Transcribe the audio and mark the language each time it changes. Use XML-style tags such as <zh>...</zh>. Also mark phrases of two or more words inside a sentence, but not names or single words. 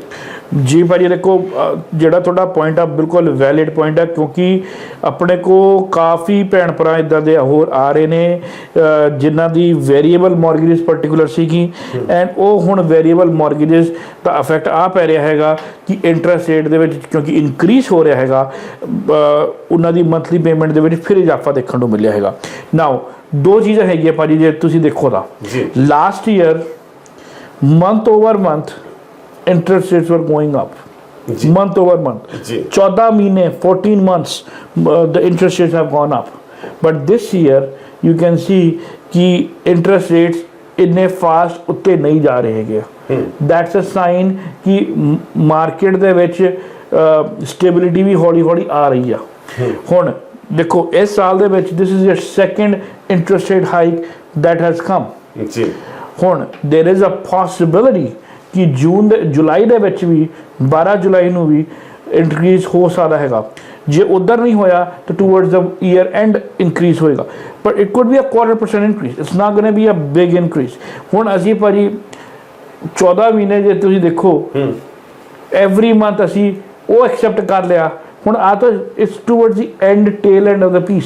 <pa>ਜੀ ਭਾਜੀ ਦੇਖੋ, ਜਿਹੜਾ ਤੁਹਾਡਾ ਪੁਆਇੰਟ ਆ ਬਿਲਕੁਲ</pa> <en>valid point</en> <pa>ਆ, ਕਿਉਂਕਿ ਆਪਣੇ ਕੋ ਕਾਫੀ ਭੈਣ ਭਰਾ ਇੱਦਾਂ ਦੇ ਹੋਰ ਆ ਰਹੇ ਨੇ ਜਿਨ੍ਹਾਂ ਦੀ</pa> <en>variable mortgage particular</en> <pa>ਸੀਗੀ, ਐਂਡ ਉਹ ਹੁਣ</pa> <en>variable mortgage</en> <pa>ਦਾ ਇਫੈਕਟ ਆ ਪੈ ਰਿਹਾ ਹੈਗਾ ਕਿ</pa> <en>interest rate</en> <pa>ਦੇ ਵਿੱਚ ਕਿਉਂਕਿ ਇਨਕਰੀਜ਼ ਹੋ ਰਿਹਾ ਹੈਗਾ, ਉਹਨਾਂ ਦੀ</pa> <en>monthly payment</en> <pa>ਦੇ ਵਿੱਚ ਫਿਰ ਇਜ਼ਾਫਾ ਦੇਖਣ ਨੂੰ ਮਿਲਿਆ ਹੈਗਾ।</pa> <en>ਨਾਓ</en> <pa>ਦੋ ਚੀਜ਼ਾਂ ਹੈਗੀਆਂ ਭਾਜੀ, ਜੇ ਤੁਸੀਂ ਦੇਖੋ ਤਾਂ</pa> <en>last year month over month interest rates were going up month over month. 14 महीने 14 months the interest rates have gone up, but this year you can see कि interest rates</en> <pa>ਇਤਨੇ ਫਾਸਟ ਉੱਤੇ ਨਹੀਂ ਜਾ ਰਹੇ ਹੈਂ।</pa> <en>that's a sign</en> <pa>ਕਿ ਮਾਰਕੀਟ ਦੇ ਵਿੱਚ ਸਟੇਬਿਲਿਟੀ ਭੀ ਹੌਲੀ ਹੌਲੀ ਆ ਰਹੀ ਹੈ। ਹੁਣ ਦੇਖੋ ਇਸ ਸਾਲ ਦੇ ਵਿੱਚ</pa> <en>this is your second interest rate hike that has come।</en> <pa>हुण</pa> <en>there is a possibility</en> <pa>ਕਿ ਜੁਲਾਈ ਦੇ ਵਿੱਚ ਵੀ 12 ਜੁਲਾਈ ਨੂੰ ਵੀ ਇਨਕਰੀਜ਼ ਹੋ ਸਕਦਾ ਹੈਗਾ। ਜੇ ਉਧਰ ਨਹੀਂ ਹੋਇਆ ਤਾਂ</pa> <en>towards the year end increase ਹੋਏਗਾ, but it could be a 0.25% increase, it's not going to be a big increase.</en> <pa>ਹੁਣ ਅਸੀਂ ਭਾਜੀ 14 ਮਹੀਨੇ ਜੇ ਤੁਸੀਂ ਦੇਖੋ</pa> <en>every month</en> <pa>ਅਸੀਂ ਉਹ ਐਕਸੈਪਟ ਕਰ ਲਿਆ, ਹੁਣ ਆ ਤਾਂ</pa> <en>it's towards the end tail end of the piece.</en>